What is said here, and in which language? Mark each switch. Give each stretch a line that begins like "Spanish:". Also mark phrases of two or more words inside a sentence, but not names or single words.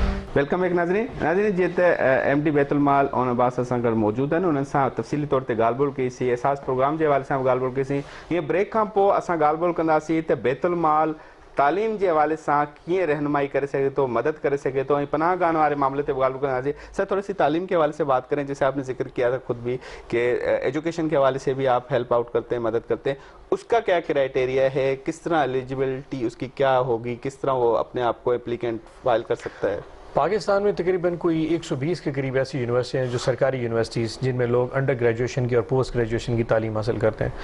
Sindhi: वेलकम एक नाज़रीन जीते MD बैतुल माल और अब्बास असां गॾु मौजूद आहिनि। उन्हनि सां तफ़सीली तौर ते ॻाल्हि ॿोल कईसीं, एहसास प्रोग्राम जे हवाले सां बि ॻाल्हि ॿोल कईसीं। हीअं ब्रेक खां पोइ असां ॻाल्हि ॿोल कंदासीं त बैतुल माल
Urdu: تعلیم کے حوالے سے
Sindhi: कीअं रहनुमाई करे सके तो, मदद करे सके तो,
Urdu: پناہ گاہ والے معاملے پر
Sindhi: ॻाल्हि कंदासीं।
Urdu: سر تھوڑی سی تعلیم کے حوالے سے بات کریں، جیسے آپ نے ذکر کیا تھا خود بھی کہ ایجوکیشن کے حوالے سے بھی آپ
English: help out
Urdu: کرتے ہیں، مدد کرتے ہیں. اس کا کیا کرائٹیریا ہے، کس طرح ایلیجیبلٹی اس کی کیا ہوگی، کس طرح وہ اپنے آپ کو
English: applicant file
Urdu: کر سکتا ہے? پاکستان میں تقریباً کوئی 120 کے قریب ایسی یونیورسٹیاں ہیں جو سرکاری یونیورسٹیز جن میں لوگ
English: under graduation
Urdu: کی اور
English: post graduation
Urdu: کی تعلیم حاصل کرتے ہیں.